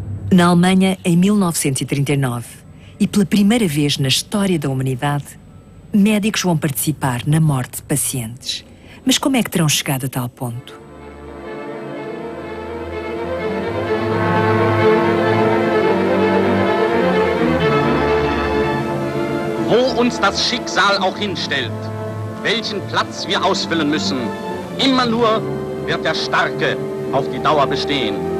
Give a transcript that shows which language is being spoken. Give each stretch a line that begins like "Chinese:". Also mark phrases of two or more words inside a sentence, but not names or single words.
Portuguese: Na Alemanha, em 1939, e pela primeira vez na história da humanidade, médicos vão participar na morte de pacientes. Mas como é que terão chegado a tal ponto?
German: Wo uns das Schicksal auch hinstellt, welchen Platz wir ausfüllen müssen, immer nur wird der Starke auf die Dauer bestehen.